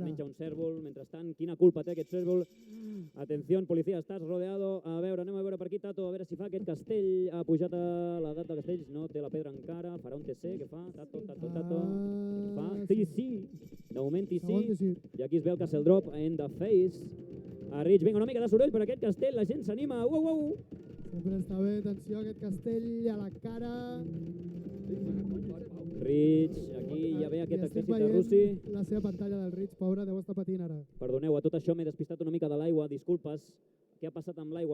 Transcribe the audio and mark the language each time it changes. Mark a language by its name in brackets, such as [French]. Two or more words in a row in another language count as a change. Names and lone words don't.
[Catalan] menja un cèrvol, mentrestant, quina culpa té aquest cèrvol? Atenció, policia, estàs rodeado, a veure, anem a veure per aquí, Tato, a veure si fa aquest castell, ha pujat a l'edat de castells, no té la pedra encara, farà un TC, què fa? Tato, fa TC, de moment TC, i aquí es veu el [English] Castle Drop in the face, [Catalan] a Rich, vinga, una mica de soroll per aquest castell, la gent s'anima, uau! Sempre està bé, atenció, aquest castell a la cara. Rich, aquí ja ve aquest I estic exèrcit de Russi. veient la seva pantalla del Rich, pobre, deu estar patint ara. Perdoneu, a tot això m'he despistat una mica de l'aigua, disculpes. Què ha passat amb l'aigua?